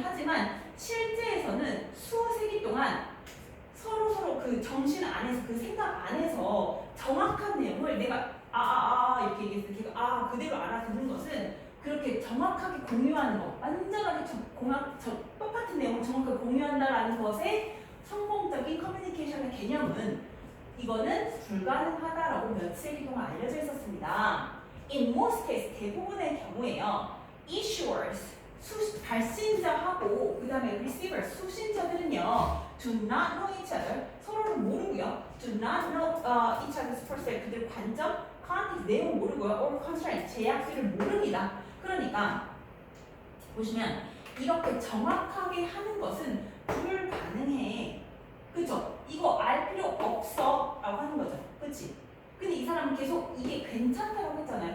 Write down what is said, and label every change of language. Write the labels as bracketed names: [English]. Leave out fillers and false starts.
[Korean] 하지만 실제에서는 수세기 동안 서로 그 정신 안에서, 그 생각 안에서 정확한 내용을 내가 이렇게 얘기했을 때 걔가 그대로 알아듣는 것은, 그렇게 정확하게 공유하는 것, 완전하게 똑같은 내용을 정확하게 공유한다라는 것의 성공적인 커뮤니케이션의 개념은, 이거는 불가능하다라고 몇 세기 동안 알려져 있었습니다. [English] In most cases, [Korean] 대부분의 경우에요. [English] Issuers, [Korean] 발신자하고 그 다음에 [English] receivers, [Korean] 수신자들은요, [English] do not know each other, [Korean] 서로를 모르고요. [English] do not know each other's perspective, [Korean] 그들의 관점, [English] content, [Korean] 내용 모르고요. [English] or constraint, [Korean] 제약들을 모릅니다. 그러니까 보시면 이렇게 정확하게 하는 것은 불가능해. 그죠? 이거 알 필요 없어 라고 하는 거죠. 그치? 근데 이 사람은 계속 이게 괜찮다고 했잖아요.